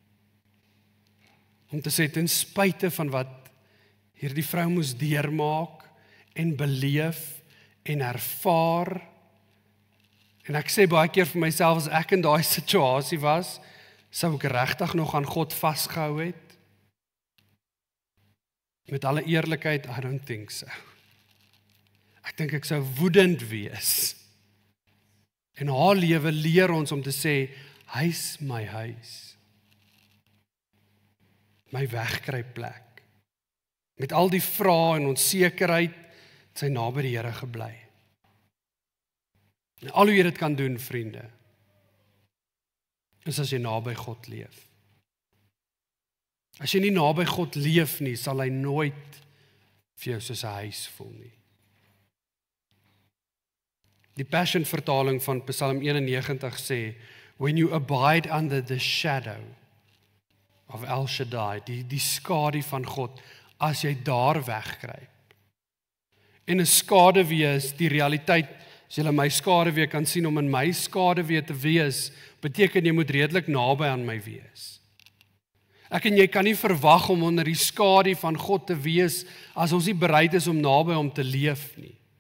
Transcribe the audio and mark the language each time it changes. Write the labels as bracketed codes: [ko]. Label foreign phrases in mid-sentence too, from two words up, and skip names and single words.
[af] Om te sê, ten spyte van wat hierdie vrou moes deurmaak, en beleef, en ervaar, en ek sê baie keer vir myself, as ek in daai situasie was, sou ek regtig nog aan God vasgehou het? Met alle eerlikheid, [en] I don't think so. [af] Ek dink ek sou woedend wees. En haar lewe leer ons om te sê, huis my huis. My wegkruipplek. Met al die vrae en onsekerheid, het sy naby die Here gebly. En al hoe jy dit kan doen, vriende, is as jy naby God leef. As jy nie naby God leef nie, sal hy nooit vir jou soos 'n huis voel nie. Die Passion vertaling van Psalm 91 sê, [en] when you abide under the shadow of El Shaddai, [af] die skadu van God, as jy daar wegkruip. En 'n skaduwee is die realiteit, as jy my skaduwee kan sien, om in my skaduwee te wees, beteken jy moet redelik naby aan my wees. Ek en jy kan nie verwag om onder die skadu van God te wees, as ons nie bereid is om naby hom te leef nie.